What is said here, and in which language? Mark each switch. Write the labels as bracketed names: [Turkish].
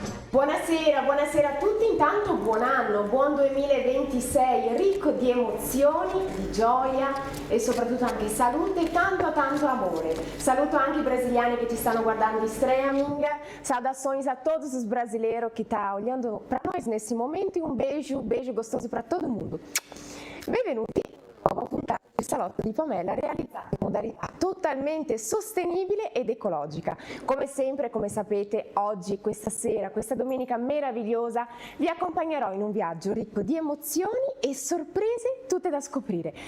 [Italian] Buonasera, buonasera a tutti, intanto buon anno, buon 2026, ricco di emozioni, di gioia e soprattutto anche salute e tanto tanto amore. Saluto anche i brasiliani que te stanno guardando em streaming, [Portuguese] saudações a todos os brasileiros que estão olhando para nós nesse momento e um beijo gostoso para todo mundo. [Italian] Benvenuti a una puntata del Salotto di Pamela realizzata in modalità totalmente sostenibile ed ecologica. Come sempre, come sapete, oggi, questa sera, questa domenica meravigliosa, vi accompagnerò in un viaggio ricco di emozioni e sorprese tutte da scoprire.